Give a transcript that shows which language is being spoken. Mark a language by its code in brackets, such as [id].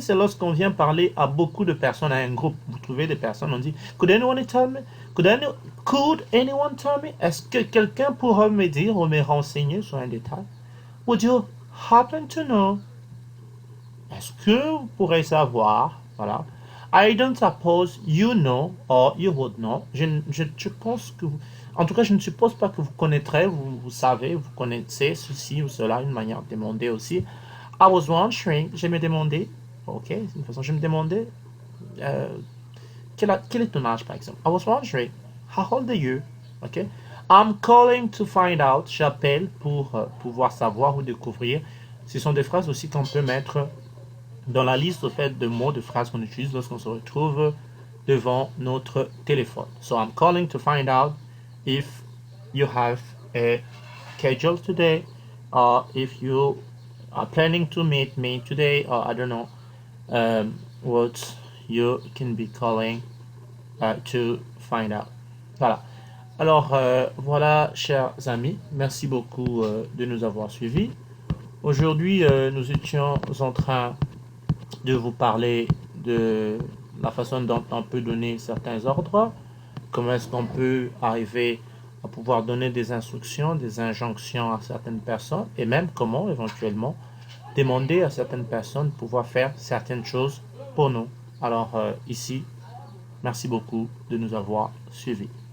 [fr] C'est lorsqu'on vient parler à beaucoup de personnes, à un groupe. Vous trouvez des personnes, on dit [en] Could anyone tell me? Could anyone tell me? [fr] Est-ce que quelqu'un pourra me dire ou me renseigner sur un détail? [en] Would you happen to know? [fr] Est-ce que vous pourrez savoir? Voilà. [en] I don't suppose you know or you would know. [fr] Je pense que vous, en tout cas, je ne suppose pas que vous connaîtrez, vous savez, vous connaissez ceci ou cela, une manière de demander aussi. [en] I was wondering, [fr] je me demandais, ok, c'est une façon, je me demandais, quel est ton âge par exemple? [en] I was wondering, how old are you? Ok. I'm calling to find out, [fr] j'appelle pour pouvoir savoir ou découvrir. Ce sont des phrases aussi qu'on peut mettre dans la liste au fait de mots, de phrases qu'on utilise lorsqu'on se retrouve devant notre téléphone. [en] So I'm calling to find out if you have a schedule today, or if you are planning to meet me today, or I don't know what you can be calling to find out. [fr] Voilà. Alors voilà, chers amis, merci beaucoup de nous avoir suivis. Aujourd'hui, nous étions en train de vous parler de la façon dont on peut donner certains ordres, comment est-ce qu'on peut arriver à pouvoir donner des instructions, des injonctions à certaines personnes, et même comment éventuellement demander à certaines personnes de pouvoir faire certaines choses pour nous. Alors ici, merci beaucoup de nous avoir suivis.